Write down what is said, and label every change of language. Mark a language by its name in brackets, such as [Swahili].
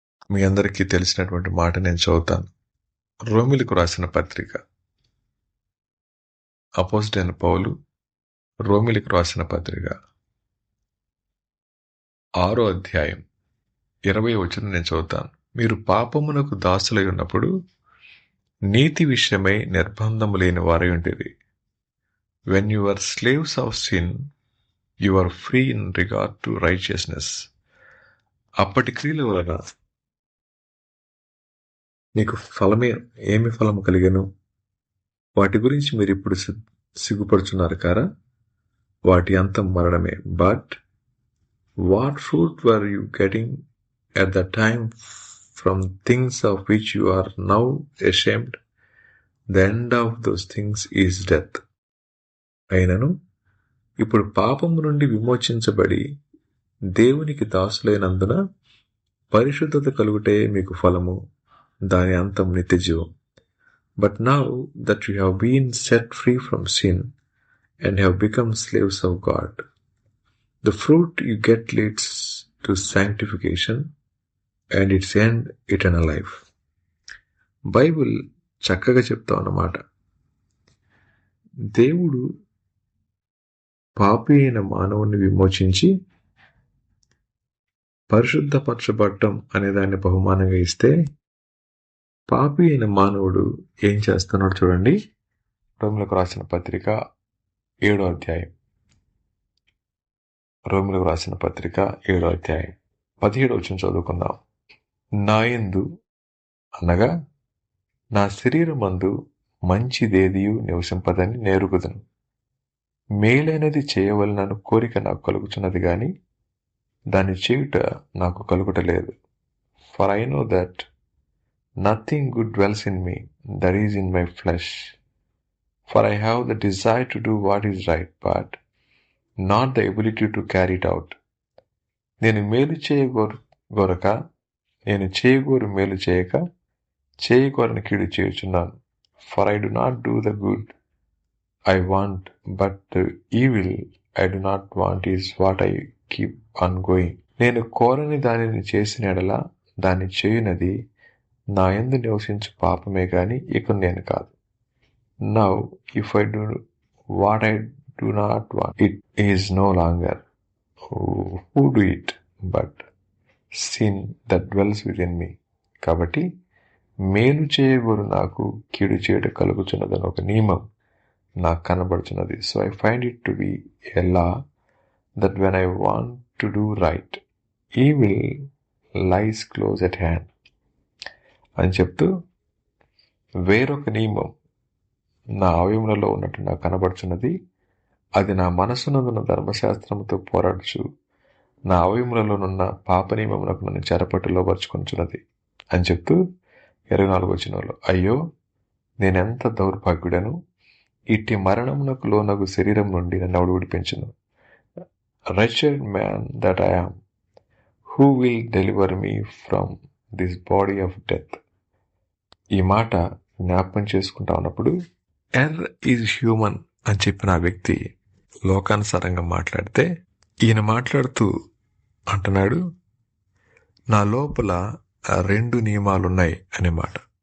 [Telugu] మీ అందరికీ తెలిసినటువంటి మాట నేను చదువుతాను. రోమిలకు రాసిన పత్రిక, అపోస్తలుడైన పౌలు రోమిలకు రాసిన పత్రిక 6వ అధ్యాయం 20వ వచనం నేను చదువుతాను. మీరు పాపమునకు దాసులై ఉన్నప్పుడు నీతి విషయమై నిర్బంధము లేని వారై ఉంటిరి. [English] When you were slaves of sin, you are free in regard to righteousness. [Telugu] అప్పటి క్రియల వలన నీకు ఏమి ఫలము కలిగెను? వాటి గురించి మీరు ఇప్పుడు సిగ్గుపడుచున్నారు కారా? వాటి అంతం మరణమే. [English] But what fruit were you getting at the time from things of which you are now ashamed? The end of those things is death. [Telugu] అయినను ఇప్పుడు పాపము నుండి విమోచించబడి దేవునికి దాసులైనందున పరిశుద్ధత కలుగుటే మీకు ఫలము, దాని అంతం నిత్య జీవం. [English] But now that you have been set free from sin and have become slaves of God, the fruit you get leads to sanctification and its end eternal life. [Telugu] Bible చక్కగా చెప్తా అన్నమాట. దేవుడు పాపి అయిన మానవుని విమోచించి పరిశుద్ధపరచబడటం అనే దాన్ని బహుమానంగా ఇస్తే, పాపి అయిన మానవుడు ఏం చేస్తున్నాడు చూడండి. రోమిలకు రాసిన పత్రిక 7వ అధ్యాయం. రోమిలకు రాసిన పత్రిక 7వ అధ్యాయం 17 చదువుకుందాం. నాయందు అనగా నా శరీరమందు మంచిదేదియు నివసింపదని నేరుగుదును. మేలైనది చేయవలనను కోరిక నాకు కలుగుచున్నది గాని దాన్ని చేయుట నాకు కలుగుటలేదు. [English] For I know that nothing good dwells in me, that is in my flesh. For I have the desire to do what is right, but not the ability to carry it out. [Telugu] నేను మేలు చేయగోరక నేను చేయగోరు మేలు చేయక చేయగోరని కీడు చేయుచున్నాను. [English] For I do not do the good I want, but the evil I do not want is what I keep on going. [Telugu] నేను కోరని దానిని చేసిన ఎడల దాన్ని చేయునది నా యందు నివసించు పాపమే గాని ఇక నేను కాదు. [English] Now if I do what I do not want, it is no longer who do it, but sin that dwells within me. [Telugu] కాబట్టి మేలు చేయగోరు నాకు కీడు చేయట కలుగుచున్నదని ఒక నియమం నాకు కనబడుచున్నది. [English] So I find it to be a law that when I want to do right, evil lies close at hand. [Telugu] అని చెప్తూ వేరొక నియమం నా అవయములలో ఉన్నట్టు నాకు కనబడుచున్నది, అది నా మనస్సునందున ధర్మశాస్త్రముతో పోరాడుచు నా అవయములలోనున్న పాప నియమమునకు నన్ను చెరపట్టులో పరుచుకొనుచున్నది అని చెప్తూ 24 అయ్యో నేనెంత దౌర్భాగ్యుడను, ఇట్టి మరణమునకు లోనగు శరీరం నుండి నన్ను ఎవడు విడిపించును. [English] Wretched man that I am, who will deliver me from this body of death. [Telugu] ఈ మాట జ్ఞాపకం చేసుకుంటా ఉన్నప్పుడు [English] is human [Telugu] అని చెప్పిన ఆ వ్యక్తి లోకానుసారంగా మాట్లాడితే, ఈయన మాట్లాడుతూ అంటున్నాడు నా లోపల 2 నియమాలున్నాయి అనే మాట.